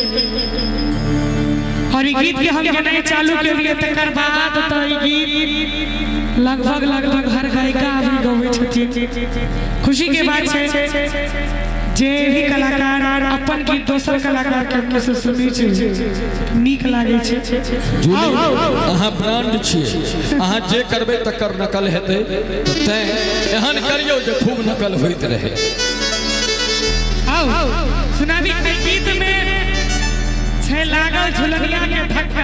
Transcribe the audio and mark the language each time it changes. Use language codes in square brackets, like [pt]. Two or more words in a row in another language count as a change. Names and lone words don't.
[mai] और ये गीत के हम नहीं चालू के लिए तकर बाद तो गीत लगभग हर गायिका अभी गवे छथिन। खुशी के बात है जे भी कलाकार अपन गीत दोसर कलाकार के मुंह से सुनी छै नीक लागे छै। अहाँ ब्रांड छियै, अहाँ जे करबै तकर नकल हेतै तो तैं एहन करियौ जे खूब नकल होइत रहे। आओ सुनाबी गीत में छै लागल झुलनिया के धक्का।